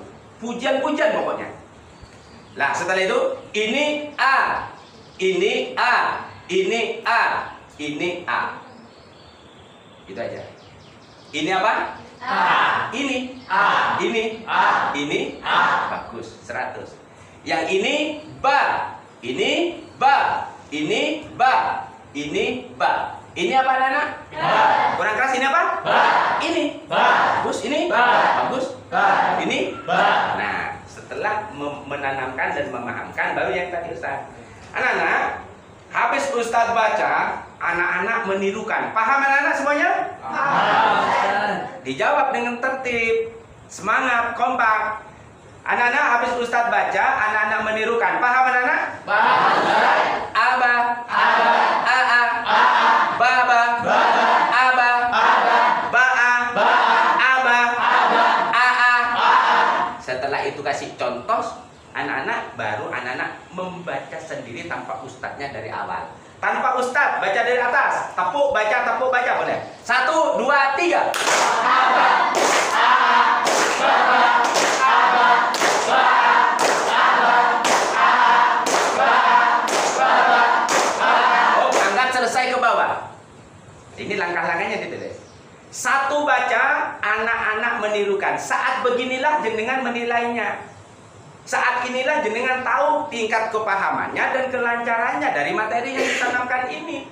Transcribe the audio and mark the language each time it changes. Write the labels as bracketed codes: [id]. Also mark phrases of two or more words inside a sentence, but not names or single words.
[id] Pujian-pujian pokoknya. Lah setelah itu ini A, ini A, ini A, ini A. Itu aja. Ini apa? [ar] A. [id] Ini [ar] A. [id] Ini [ar] A. [id] Ini [ar] A. [id] Bagus, 100. Yang ini ba, ini ba, ini ba, ini ba. Ini apa Nana? [ar] Ba. [id] Kurang keras ini apa? [ar] Ba. [id] Ini [ar] Ba. [id] bagus, ini [ar] Ba. [id] bagus. [ar] Ba. [id] Ini [ar] Ba. [id] Nah, setelah menanamkan dan memahamkan baru yang tadi Ustaz. Anak-anak, habis Ustaz baca, anak-anak menirukan. Paham anak-anak semuanya? Dijawab dengan tertib, semangat, kompak. Anak-anak habis Ustaz baca, anak-anak menirukan. Paham anak-anak? Paham. [ar] Aba, Aba. aa, Aa. baba, Baba. aba, Aba. baa, Ba. aba, Aba. aa. Aa. [id] Setelah itu kasih contoh, anak-anak baru anak-anak membaca sendiri tanpa ustadznya dari awal. Tanpa ustadz, baca dari atas. Tepuk baca boleh. 1, 2, 3. [ar] Aba. Aa. Baba. Aba. Ba. Aba. Aa. Ba. Baba. Aba. [id] Oh, angkat selesai ke bawah. Ini langkah-langkahnya ditulis. 1 baca, anak-anak menirukan. Saat beginilah jenengan menilainya. Saat inilah jenengan tahu tingkat kepahamannya dan kelancarannya dari materi yang ditanamkan ini.